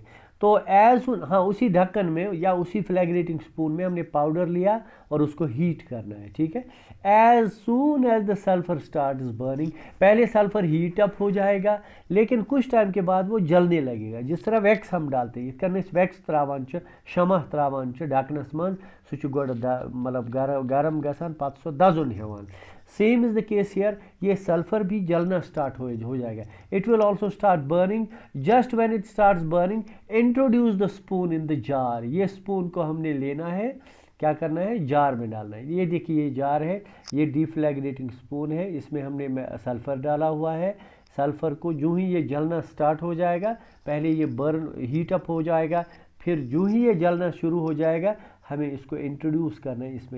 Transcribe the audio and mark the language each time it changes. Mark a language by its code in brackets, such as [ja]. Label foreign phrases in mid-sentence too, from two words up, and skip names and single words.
[hi] तो हाँ, उसी ढक्कन में या उसी [en] flagrating spoon [hi] में हमने पाउडर लिया और उसको हीट करना है, ठीक है। [en] As soon as the sulphur start burning, [hi] पहले सल्फर [en] heat up [hi] हो जाएगा, लेकिन कुछ टाइम के बाद वो जलने लगेगा। जिस तरह वैक्स हम डालते हैं, [ks] करने वैक्स त्रावान शमह त्रावान डाकनस मन सु गोड़ मतलब गरम गसान पत सो दजुन हेवान। [en] Same is the case here, [hi] ये सल्फर भी जलना स्टार्ट हो जाएगा। [en] It will also start burning. Just when it starts burning, introduce the spoon in the jar. [hi] ये स्पून को हमने लेना है, क्या करना है, जार में डालना है। ये देखिए ये जार है, ये [en] deflagrating spoon [hi] है, इसमें हमने सल्फर डाला हुआ है। सल्फर को यूँ ही ये जलना स्टार्ट हो जाएगा, पहले ये [en] burn heat up [hi] हो जाएगा, फिर यूँ ही ये जलना शुरू हो जाएगा, हमें इसको इंट्रोड्यूस करना है इसमें।